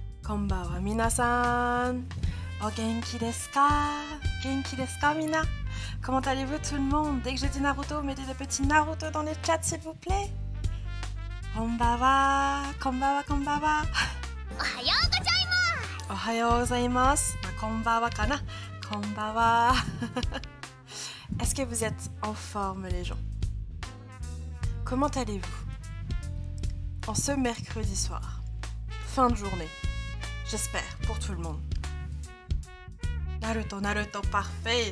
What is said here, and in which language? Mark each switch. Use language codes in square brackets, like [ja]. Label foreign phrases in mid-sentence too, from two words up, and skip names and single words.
[ja] こんばんは皆さん。お、元気ですか? 元気ですか、みな? [fr] Comment allez-vous tout le monde? Dès que je dis Naruto, mettez des petits Naruto dans les chats s'il vous plaît. [ja] こんばんは、こんばんは、こんばんは. おはようございます。こんばんはかな? こんばんは. [fr] Est-ce que vous êtes en forme les gens? Comment allez-vous? En ce mercredi soir, fin de journée, j'espère, pour tout le monde. Naruto, Naruto, parfait.